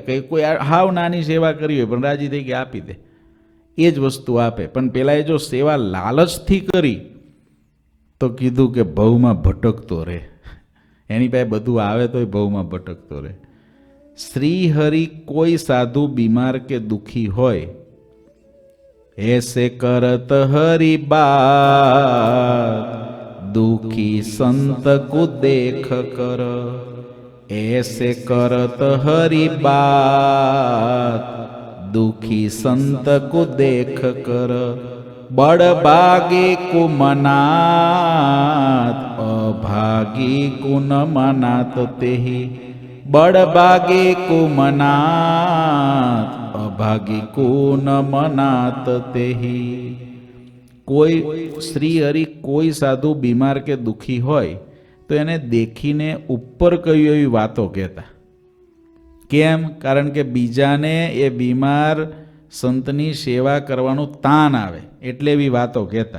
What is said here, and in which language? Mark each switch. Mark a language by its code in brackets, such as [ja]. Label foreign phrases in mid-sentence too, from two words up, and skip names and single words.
[gu] કંઈ કોઈ હાવ નાની સેવા કરી હોય પણ રાજી થઈ ગયા, આપી દે, એ જ વસ્તુ આપે. પણ પેલા એ જો સેવા લાલચથી કરી તો કીધું કે ભવમાં ભટકતો રહે. એની પાસે બધું આવે તોય ભવમાં ભટકતો રહે. શ્રી હરિ કોઈ સાધુ બીમાર કે દુખી હોય, [hi] ऐसे करत हरि बात दुखी संत को देख कर, ऐसे करत हरि बात दुखी संत को देख कर, बड़ भागे को मनात अभागी को न मनात तेहि, बड़ भागे को मनात अभागी को न मनात तेहि. [gu] કોઈ શ્રી હરિ કોઈ સાધુ બીમાર કે દુખી હોય તો એને દેખીને ઉપર કહ્યું એવી વાતો કહેતા. કેમ? કારણ કે બીજાને એ બીમાર સંતની સેવા કરવાનું તાન આવે એટલે એવી વાતો કહેતા.